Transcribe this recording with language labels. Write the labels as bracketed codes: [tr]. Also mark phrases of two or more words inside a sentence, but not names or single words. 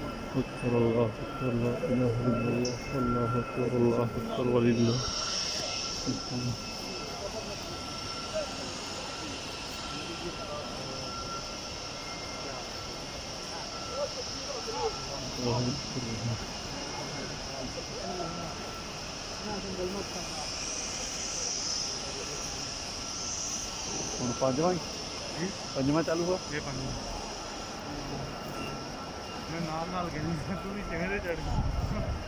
[ar] أكبر الله أكبر لا إله إلا الله والله أكبر الله أكبر ولله الحمد. الله أكبر. [pa] ਹੁਣ ਪੰਜਵਾਂ ਚਾਲੂ ਆ ਇਹ ਪੰਜ ਮੈਂ ਨਾਲ ਗਿਣੀ ਤੂੰ ਵੀ ਕਿਵੇਂ ਦੇ ਚੜ ਗਈ